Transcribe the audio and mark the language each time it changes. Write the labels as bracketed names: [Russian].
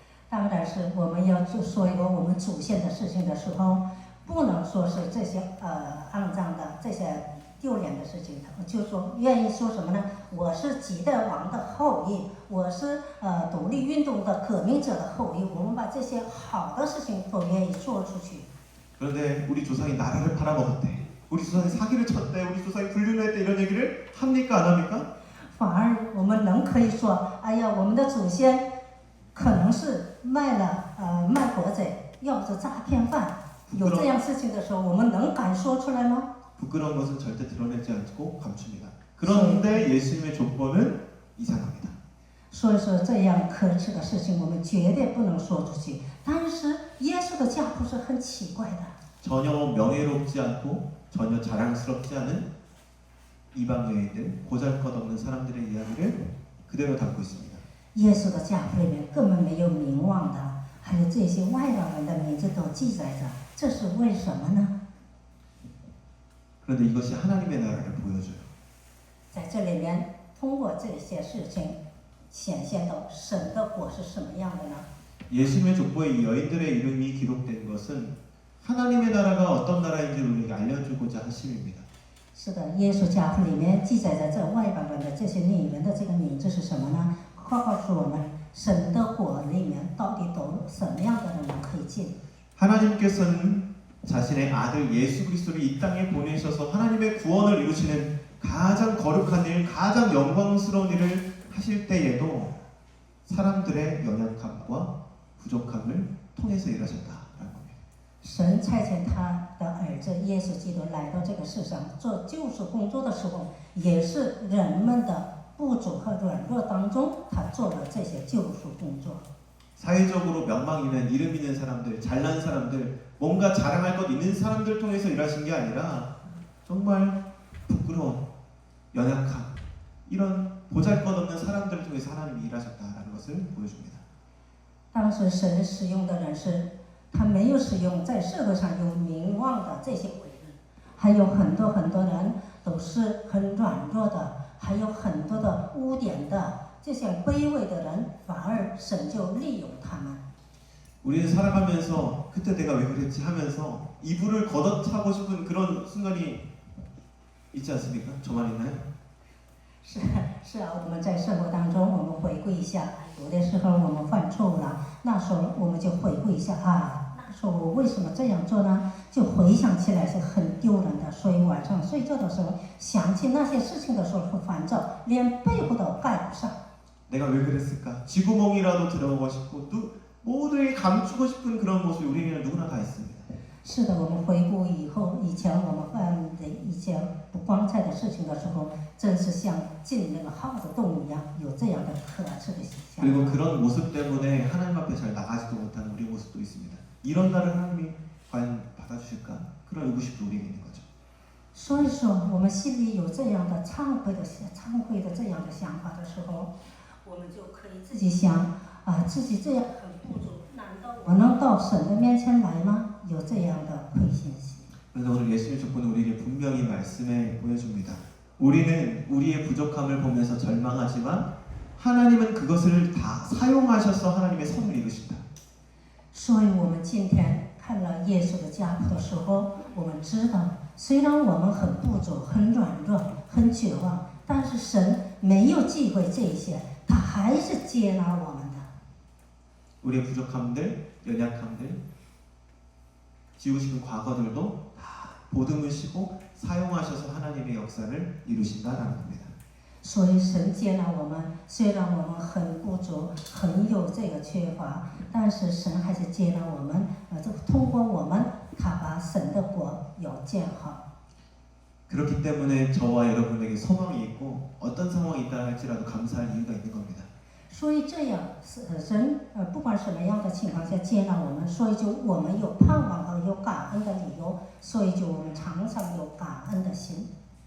[Chinese] 当然是我们要说一个我们祖先的事情的时候，不能说是这些肮脏的这些丢脸的事情，就说愿意说什么呢？我是几代王的后裔，我是独立运动的革命者的后裔，我们把这些好的事情都愿意说出去。 [Korean] 그런데 우리 조상이 나라를 팔아먹었대. 우리 조상이 사기를 쳤대. 우리 조상이 불륜을 했대. 이런 얘기를 합니까? 안 합니까? [Chinese] 反而我们可以说，哎呀，我们的祖先可能是卖国贼，要是诈骗犯，有这样事情的时候，我们敢说出来吗？ [Korean] 부끄러운 것은 절대 드러내지 않고 감춥니다. 그런데 예수님의 조건은 이상합니다. [Chinese] 所以说这样可耻的事情，我们绝对不能说出去。但是耶稣的家谱是很奇怪的， [Korean] 전혀 명예롭지 않고 전혀 자랑스럽지 않은 이방 여인들, 보잘것없는 사람들의 이야기를 그대로 담고 있습니다. [Chinese] 耶稣的家谱里面根本没有名望的，还有这些外邦人的名字都记载着，这是为什么呢？ [Korean] 그런데 이것이 하나님의 나라를 보여줘요. [Chinese] 在这里面，通过这些事情显现到神的国是什么样的呢？ [Korean] 예수님의 족보에 이 여인들의 이름이 기록된 것은 하나님의 나라가 어떤 나라인지 우리에게 알려주고자 하심입니다. [Chinese] 是的，耶稣家谱里面记载着这外邦人的这些女人的这个名字是什么呢？告诉我们，神的国里面到底都什么样的人可以进？ [Korean] 하나님께서는 자신의 아들 예수 그리스도를 이 땅에 보내셔서 하나님의 구원을 이루시는 가장 거룩한 일, 가장 영광스러운 일을 하실 때에도 사람들의 연약함과 부족함을 통해서 일하셨다라는 겁니다. [Chinese] 神差遣他的儿子耶稣基督来到这个世上做救赎工作的时候，也是人们的不足和软弱当中，他做了这些救赎工作。 [Korean] 사회적으로 명망 있는 이름 있는 사람들, 잘난 사람들, 뭔가 자랑할 것 있는 사람들 통해서 일하신 게 아니라 정말 부끄러운 연약한 이런 보잘것없는 사람들을 통해서 하나님이 일하셨다라는 것을 보여줍니다. [Chinese] 当时神使用的人是，他没有使用在社会上有名望的这些伟人，还有很多人都是很软弱的，还有很多的污点的这些卑微的人，反而神就利用他们。 [Korean] 우리는 살아가면서 그때 내가 왜 그랬지 하면서 이불을 걷어차고 싶은 그런 순간이 있지 않습니까? 저만 있나요? [Chinese] 是啊，我们在生活当中，我们回顾一下，有的时候我们犯错误了，那时候我们就回顾一下啊，那时候我为什么这样做呢？就回想起来是很丢人的，所以晚上睡觉的时候想起那些事情的时候会烦躁，连被子都盖不上。 [Korean] 내가 왜 그랬을까? 쥐구멍이라도 들어가고 싶고 또 모두에게 감추고 싶은 그런 모습이 우리에게는 누구나 다 있습니다. [Chinese] 是的，我们回顾以前我们犯的一些不光彩的事情的时候，真是像进那个耗子洞一样，有这样的可耻的想 [Korean] 그리고 [Chinese] 法。 [Korean] 그런 모습 때문에 하나님 앞에 잘 나가지도 못하는 우리의 모습도 있습니다. 이런 나를 하나님이 과연 받아주실까? 그런 의구심도 우리에게 있는 거죠. [Chinese] 所以说，我们心里有这样的忏悔的这样的想法的时候，我们就可以自己想啊，自己这样很不足，难道我能到神的面前来吗？有这样的亏心心。 [Korean] 그래서 오늘 예수님의 족보는 우리에게 분명히 말씀해 보여줍니다. 우리는 우리의 부족함을 보면서 절망하지만 하나님은 그것을 다 사용하셔서 하나님의 선을 이루신다. [Chinese] 所以我们今天看了耶稣的家谱的时候，我们知道，虽然我们很不足、很软弱、很绝望，但是神没有忌讳这些，他还是接纳我们的。 [Korean] 우리의 부족함들, 연약함들, 지우시는 과거들도 다 보듬으시고 사용하셔서 하나님의 역사를 이루신다라는 겁니다. [Chinese] 所以神接纳我们，虽然我们很不足，很有这个缺乏，但是神还是接纳我们，这通过我们，他把神的国有建好。 [Korean] 그렇기 때문에 저와 여러분에게 소망이 있고 어떤 상황이 있다 할지라도 감사할 이유가 있는 겁니다. [Chinese] 所以这样，神不管什么样的情况下接纳我们，所以就我们有盼望和有感恩的理由，所以就我们常常有感恩的心。